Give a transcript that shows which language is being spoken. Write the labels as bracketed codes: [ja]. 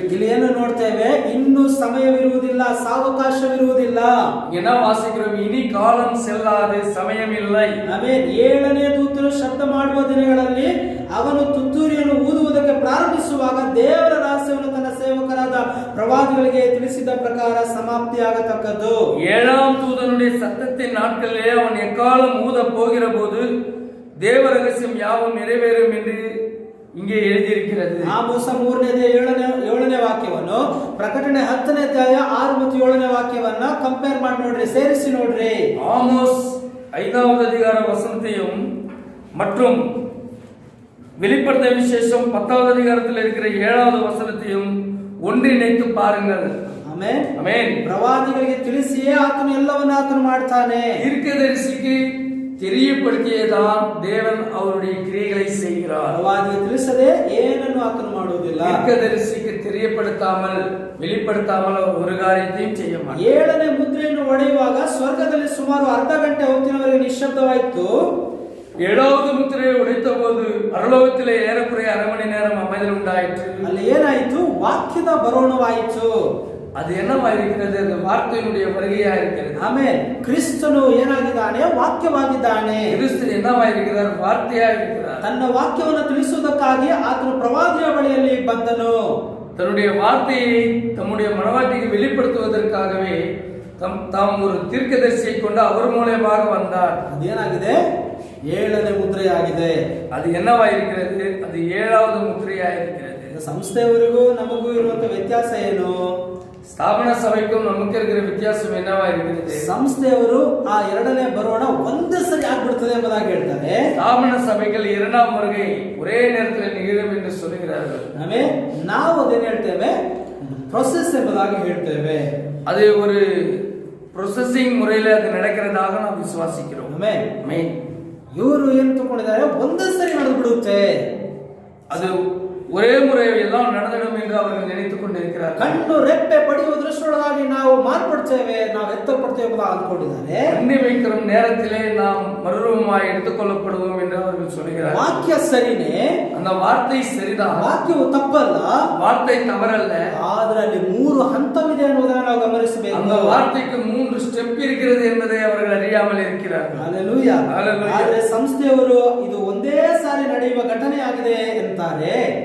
[kn] ಇಲ್ಲಿ ಏನು ನೋಡ್ತೇವೆ? ಇನ್ನು ಸಮಯವಿರುವುದಿಲ್ಲ, ಸಾವಕಾಶವಿರುವುದಿಲ್ಲ. [ta] என்ன வாசிக்கிறோம்? இனி காலம் செல்லாது, ಸಮயம் இல்லை. [kn] ಆಮೆನ್. 7ನೇ ದೂತನು ಶಬ್ದ ಮಾಡುವ ದಿನಗಳಲ್ಲಿ ಅವನು ತುತ್ತೂರಿಯನ್ನು ಊದುವುದಕ್ಕೆ ಪ್ರಾರಂಭಿಸುವಾಗ ದೇವರ ರಹಸ್ಯವನ್ನು ತನ್ನ ಸೇವಕರಾದ ಪ್ರವಾದಿಗಳಿಗೆ ತಿಳಿಸಿದ ಪ್ರಕಾರ ಸಮಾಪ್ತಿಯಾಗತಕ್ಕದ್ದು. [ta] 7ஆம் தூதனுடைய சத்தத்தின் நாட்களிலே அவன் எக்காலம் ஊதப் போகிற போது தேவ ரகசியம் யாவும் நிறைவேறும் என்று இங்கே எழுதியிருக்கிறது. [kn] ಆಮೋಸ 3ನೇ ಅಧ್ಯಾಯ 7ನೇ ವಾಕ್ಯವನ್ನು ಪ್ರಕಟಣೆ 10ನೇ ಅಧ್ಯಾಯ 6 ಮತ್ತು 7ನೇ ವಾಕ್ಯವನ್ನ ಕಂಪೇರ್ ಮಾಡಿ ನೋಡ್ರಿ, ಸೇರಿಸಿ ನೋಡ್ರಿ. [ta] ஆமோஸ் 5வது அதிகார வசனத்தையும் மற்றும் வெளிப்படுத்தின விசேஷம் 10வது அதிகாரத்தில் இருக்கிற 7வது வசனத்தையும் ஒன்றிணைத்து பாருங்கள். [kn] ಆಮೆನ್. ಆಮೆನ್. ಪ್ರವಾದಿಗಳಿಗೆ ತಿಳಿಸಿಯೇ ಆತನು ಎಲ್ಲವನ್ನೂ ಆತನು ಮಾಡ್ತಾನೆ. [ta] தீர்க்கதரிசிக்கு தெரியப்படுத்தியதான் தேவன் அவருடைய கிரியைகளை செய்கிறார். [kn] ಪ್ರವಾದಿಗೆ ತಿಳಿಸದೆ ಏನನ್ನು ಆತನು ಮಾಡುವುದಿಲ್ಲ. [ta] தீர்க்கதரிசிக்கு தெரியப்படுத்தாமல் வெளிப்படுத்தாமல் ஒரு காரியத்தையும் செய்ய மாட்டார். [kn] 7ನೇ ಮುದ್ರೆಯನ್ನು ಒಡೆಯುವಾಗ ಸ್ವರ್ಗದಲ್ಲಿ ಸುಮಾರು ಅರ್ಧ ಗಂಟೆ ಹೊತ್ತಿನವರೆಗೆ ನಿಶ್ಶಬ್ದವಾಯಿತು. [ta] 7வது முத்திரையை உடைத்த போது பரலோகத்திலே ஏறக்குறைய அரை மணி நேரம் அமைதல் உண்டாயிற்று. [kn] ಅಲ್ಲಿ ಏನಾಯಿತು? ವಾಕ್ಯದ ಬರೋಣವಾಯಿತು. [ta] அது என்னவாயிருக்கிறது? அது வார்த்தையினுடைய வருகையா இருக்கிறது. [kn] ಆಮೆನ್. ಕ್ರಿಸ್ತನು ಏನಾಗಿದ್ದಾನೆ? ವಾಕ್ಯವಾಗಿದ್ದಾನೆ. [ta] கிறிஸ்து என்னவாயிருக்கிறார்? வார்த்தையா இருக்கிறார். [kn] ತನ್ನ ವಾಕ್ಯವನ್ನು ತಿಳಿಸುವುದಕ್ಕಾಗಿ ಆತನು ಪ್ರವಾದಿಯ ಬಳಿಯಲ್ಲಿ ಬಂದನು. [ta] தன்னுடைய வார்த்தையை தம்முடைய மனவாட்டிக்கு வெளிப்படுத்துவதற்காகவே தாம் ஒரு தீர்க்கதரிசியை கொண்டு அவர் மூலமாக வந்தார். [kn] ಅದೇನಾಗಿದೆ? 7ನೇ ಮುದ್ರೆಯಾಗಿದೆ. [ta] அது என்னவாயிருக்கிறது? அது 7வது முத்திரையா இருக்கிறது. [kn] ಸಂಸ್ಥೆಯವರಿಗೂ ನಮಗೂ ಇರುವಂತ ವ್ಯತ್ಯಾಸ ಏನು? [ta] ஸ்தாபன சபைக்கும் நமக்கு இருக்கிற வித்தியாசம் என்னவா இருக்கிறது? [kn] ಸಂಸ್ಥೆಯವರು ಆ 2ನೇ ಬರೋಣ ಒಂದೇ ಸರಿ ಆಗ್ಬಿಡ್ತದೆ ಎಂಬುದಾಗಿ ಹೇಳ್ತಾರೆ. [ta] ஸ்தாபன சபைகள் 2ஆம் வருகை ஒரೇ நேரத்தில் நிகழும் என்று சொல்கிறார்கள். [kn] ನಾವು ಅದೇನು ಹೇಳ್ತೇವೆ? ಪ್ರೊಸೆಸ್ ಎಂಬುದಾಗಿ ಹೇಳ್ತೇವೆ. [ta] அது ஒரு ப்ரொசஸிங் முறையில் அது நடக்கிறதாக நாம் விசுவாசிக்கிறோம். [kn] ಆಮೆನ್. ಇವರು ಏನು ತಗೊಂಡಿದ್ದಾರೆ? ಒಂದೇ ಸರಿ ನಡೆದು ಬಿಡುತ್ತೆ. [ta] அது ஒரே முறை எல்லாம் நடந்துடும் என்று அவர்கள் நினைத்துக் கொண்டிருக்கிறார்கள். [kn] ಕಣ್ಣು ರೆಪ್ಪೆ ಪಡೆಯುವುದರಷ್ಟೊಳಗಾಗಿ ನಾವು ಮಾರ್ಪಡ್ತೇವೆ, ನಾವು ಎತ್ತಲ್ಪಡ್ತೇವೆ ಎಂದು ಅಂದ್ಕೊಂಡಿದ್ದಾರೆ. [ta] கண்ணி வைக்கிற நேரத்திலே நாம் மறுரூபமாய் எடுத்துக்கொள்ளப்படுவோம் என்று அவர்கள் சொல்கிறார்கள். [kn] ವಾಕ್ಯ ಸರಿನೇ, [ta] அந்த வார்த்தை சரிதான், [kn] ವಾಕ್ಯವು ತಪ್ಪಲ್ಲ, [ta] வார்த்தை ತವರಲ್ಲ. [kn] ಆದರೆ ಅಲ್ಲಿ 3 ಹಂತವಿದೆ ಅನ್ನೋದನ್ನು ನಾವು ಗಮನಿಸಬೇಕು. [ta] அந்த வார்த்தைக்கு 3 ஸ்டெப் இருக்கிறது என்பதை அவர்கள் அறியாமல் இருக்கிறார்கள். [kn] ಹಲ್ಲೆಲೂಯಾ. ಆದರೆ ಸಂಸ್ಥೆಯವರು ಇದು ಒಂದೇ ಸಾರಿ ನಡೆಯುವ ಘಟನೆಯಾಗಿದೆ ಎಂತಾರೆ.